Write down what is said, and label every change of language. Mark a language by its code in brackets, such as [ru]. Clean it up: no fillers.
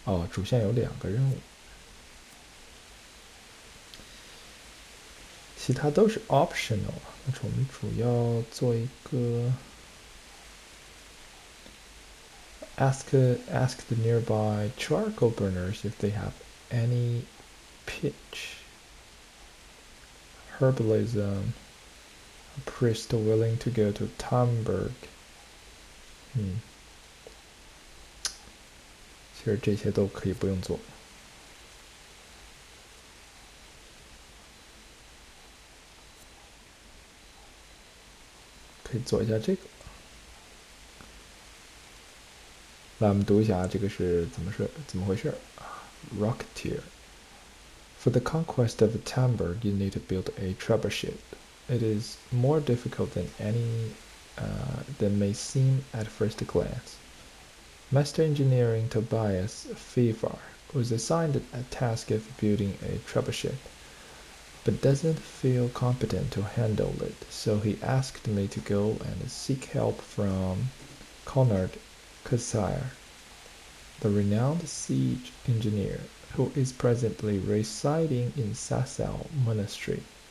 [zh] 主线有2个任务，其他都是 optional。那我们主要做一个 [en] ask the nearby charcoal burners if they have any pitch. Herbalism. A priest willing to go to Tamberg. [zh] 其实这些都可以不用做。可以做一下这个。来，我们读一下这个是怎么回事 ？Rocketeer. [en] For the conquest of Tamberg, you need to build a trebuchet. It is more difficult than may seem at first glance. Master Engineering Tobias Fevar was assigned a task of building a trebuchet, but doesn't feel competent to handle it, so he asked me to go and seek help from Conrad Kassir, the renowned siege engineer, who is presently residing in Sasau Monastery.